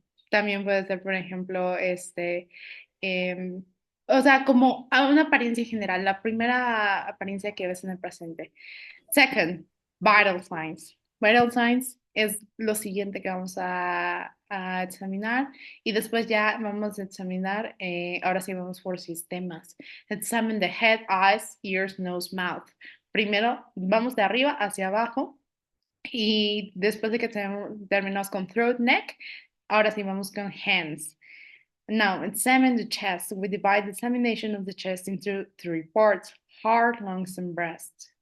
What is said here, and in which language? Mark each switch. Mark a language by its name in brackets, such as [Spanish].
[Spanish] También puede ser, por ejemplo, em, o sea, como a una apariencia general, la primera apariencia que ves en el paciente. [English] Second, vital signs. [Spanish] Vital signs es lo siguiente que vamos a examinar y después ya vamos a examinar, ahora sí vamos por sistemas. [English] Examine the head, eyes, ears, nose, mouth. [Spanish] Primero vamos de arriba hacia abajo y después de que terminamos con throat, neck, ahora sí vamos con hands. [English] Now, examine the chest. We divide the examination of the chest into three parts: heart, lungs, and breast.